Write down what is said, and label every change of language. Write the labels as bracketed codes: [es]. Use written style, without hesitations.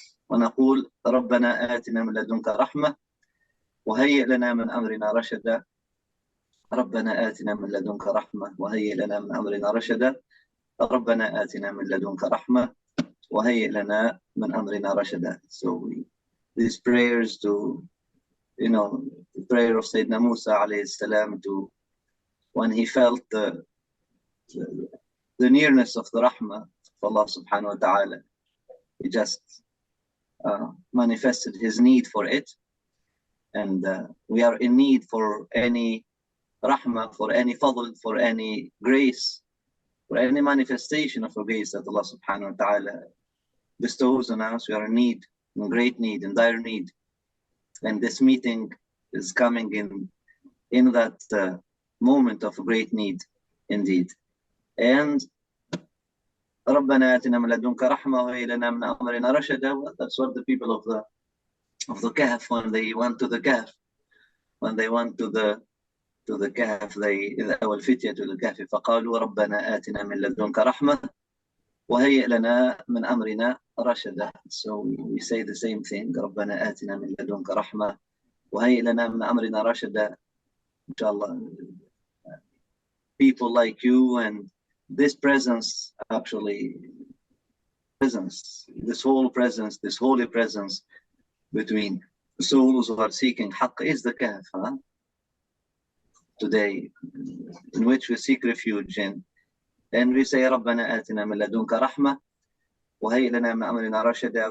[ar] ونقول ربنا آتنا من لدنك رحمة وهيئ لنا من أمرنا رشدا. ربنا آتنا من لدنك رحمة وهيئ لنا من أمرنا رشدا. ربنا آتنا من لدنك رحمة وهيئ لنا من أمرنا رشدا. [en] So these prayers to, the prayer of Sayyidina Musa alayhi salam, to when he felt the nearness of the rahmah of Allah subhanahu wa ta'ala, he just manifested his need for it. And we are in need for any rahmah, for any fadl, for any grace, for any manifestation of a grace that Allah subhanahu wa ta'ala bestows on us. We are in need, in great need, in dire need. And this meeting is coming in that moment of great need indeed. And [ar] ربنا آتنا من لدنك رحمة وهيئ لنا من أمرنا رشدا. [en] That's what the people of the Kahf, when they went to the Kahf, they [ar] والفتية [en] to the Kahf [ar] فقالوا ربنا آتنا من لدنك رحمة وهيئ لنا من أمرنا رشدا. [en] So we say the same thing. [ar] ربنا آتنا من لدنك رحمة وهيئ لنا من أمرنا رشدا. [en] Inshallah, people like you and this presence, actually, presence, this whole presence, this holy presence between souls who are seeking Haqq is the Kahf, huh? Today, in which we seek refuge in. And we say, [ar] ربنا آتنا من لدنك رحمة وهيئ لنا من أمرنا رشدا.